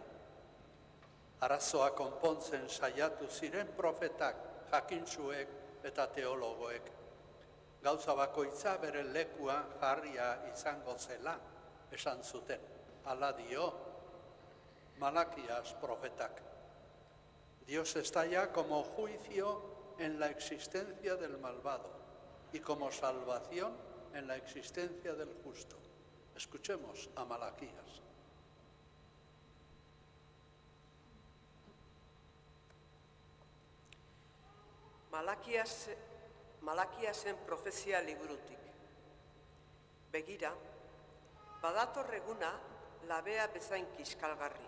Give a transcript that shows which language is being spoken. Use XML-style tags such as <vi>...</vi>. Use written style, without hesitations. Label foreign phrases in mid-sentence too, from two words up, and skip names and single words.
<eu>Arazoa konpontzen saiatu ziren profetak, jakintsuek eta teologoek. Gauza bakoitza bere lekua jarria izango zela, esan zuten. Hala dio Malaquías profetak.</eu> <es>Dios estalla como juicio en la existencia del malvado y como salvación en la existencia del justo. Escuchemos a Malaquías.</es> <eu>Malakiasen profezia liburutik. Begira, badator eguna labea bezain kiskalgarria.</eu>